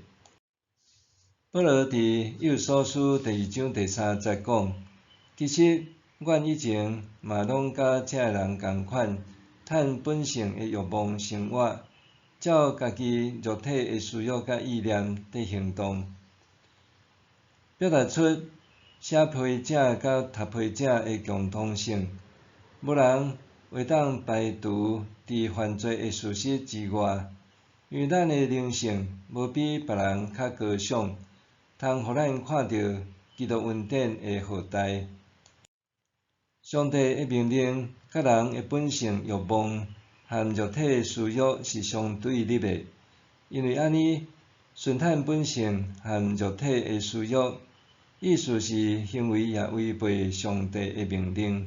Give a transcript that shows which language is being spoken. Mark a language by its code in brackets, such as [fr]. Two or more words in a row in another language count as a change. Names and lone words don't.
[nan] 保罗伫以弗所书第2章第3节讲，其实阮以前嘛拢甲遮个人共款，趁本性的欲望生活，照家己肉体的私欲甲意念伫行动，表达出写批者甲读批者的共通性。无人会当排除伫犯罪的事实之外，因为咱的灵性无比别人较高尚，通互咱看到基督恩典的浩大。上帝的命令甲人的本性欲望和肉体私欲是相对立的，因为安尼顺趁本性和肉体的私欲，意思是行为也违背上帝的命令。